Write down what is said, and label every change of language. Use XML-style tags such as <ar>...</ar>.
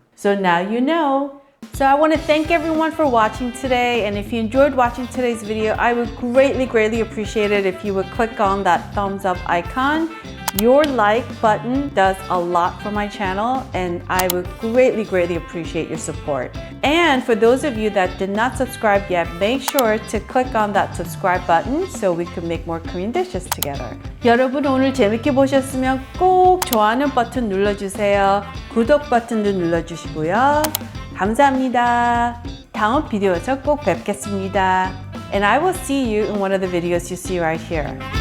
<en>So now you know. So I want to thank everyone for watching today, and if you enjoyed watching today's video, I would greatly appreciate it if you would click on that thumbs up icon. Your like button does a lot for my channel, and I would greatly appreciate your support. And for those of you that did not subscribe yet, make sure to click on that subscribe button so we can make more Korean dishes together.</en> <ko>여러분 오늘 재밌게 보셨으면 꼭 좋아하는 버튼 눌러주세요. 구독 버튼도 눌러주시고요. 감사합니다. 다음 비디오에서 꼭 뵙겠습니다.</ko> <en>And I will see you in one of the videos you see right here.</en>